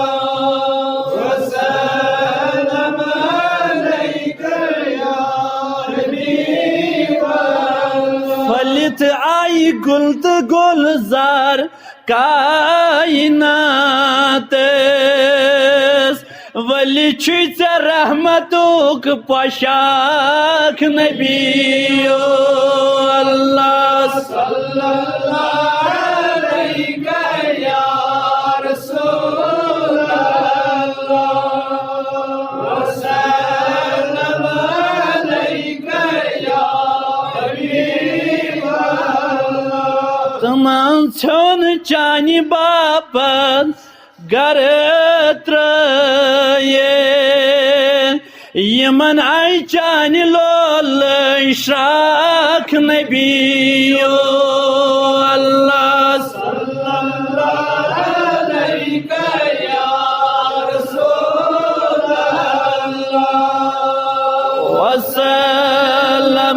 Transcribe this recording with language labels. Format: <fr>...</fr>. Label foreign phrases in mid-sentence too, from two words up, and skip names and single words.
<ar>وسلم عليك يا حبيب</ar> <ks>फलित आई गुल्द गुलजार कायनात वली छुच रहमतुक पोशाक नबियो</ks> <ar>الله صلى الله عليه يا رسول الله وسلم عليك يا حبيب</ar> <ks>तमाम छोन चानी बापत गर त्रये यमन आई चानी लोल शाख नबियो</ks> <ar>الله صلى الله عليه يا رسول الله وسلم</ar>